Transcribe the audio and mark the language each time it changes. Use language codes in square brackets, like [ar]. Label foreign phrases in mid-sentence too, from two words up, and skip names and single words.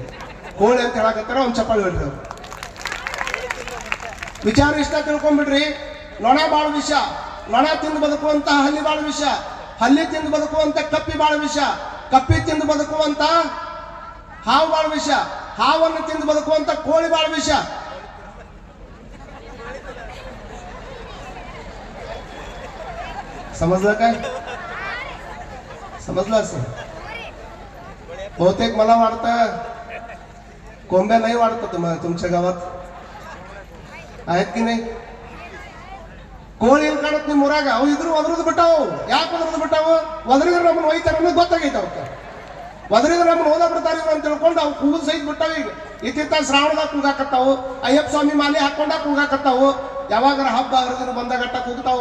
[kn] ಕೋಳಿ ಅಂತ ಹೇಳಕತ್ತಾರ, ಒಂದು ಚಪ್ಪಾಳಿ ಬಿಡ್ರಿ. ಅವ್ರು ವಿಚಾರ ಇಷ್ಟ ತಿಳ್ಕೊಂಡ್ಬಿಡ್ರಿ. ನೊಣ ಬಾಳ ವಿಷ, ನೊಣ ತಿಂದು ಬದುಕುವಂತ ಹಲ್ಲಿ ಬಾಳ ವಿಷ. ಹಲ್ಲಿ ತಿಂದು ಬದುಕುವಂತ ಕಪ್ಪಿ ಬಾಳ ವಿಷ. ಕಪ್ಪಿ ತಿಂದು ಬದುಕುವಂತ ಹಾವು ಬಾಳ ವಿಷ. ಹಾವನ್ನು ತಿಂದು ಬದುಕುವಂತ ಕೋಳಿ ಬಾಳ ವಿಷ. [mr] समजलं काय? समजलं असेल. बहुतेक मला वाटतं कोंब्या नाही वाढतात तुमच्या गावात, आहेत की नाही? [kn] ಕೋಳಿ ಏನ್ ಕಾಣತ್ ನಿಮ್ ಊರಾಗ? ಅವು ಇದ್ರು ಒದ್ರದ್ ಬಿಟ್ಟಾವು. ಯಾಕೆ ಒದ್ರದ್ ಬಿಟ್ಟಾವು? ಒದ್ರಿದ್ರೆ ನಮ್ಮನ್ನ ಒಯ್ತಾರ ಅನ್ನೋದು ಗೊತ್ತಾಗೈತೆ. ಅವಕ್ಕೆ ಒದ್ರಿದ್ರೆ ನಮ್ಮನ್ನ ಓದ ಬಿಡ್ತಾರ ಇವ್ರು ಅಂತ ತಿಳ್ಕೊಂಡು ಅವು ಕೂಗಲ್ ಸಹಿತ ಬಿಟ್ಟಾವ. ಈಗ ಇತ್ತಿತ್ತ ಶ್ರಾವಣದಾಗ ಕೂಗಾಕತ್ತಾವು, ಅಯ್ಯಪ್ಪ ಸ್ವಾಮಿ ಮಾಲೆ ಹಾಕೊಂಡಾಗ ಕೂಗಾಕತ್ತಾವು, ಯಾವಾಗಾರ ಹಬ್ಬ ಹರಿದಿನ ಬಂದಾಗಟ್ಟ ಕೂಗ್ತಾವು.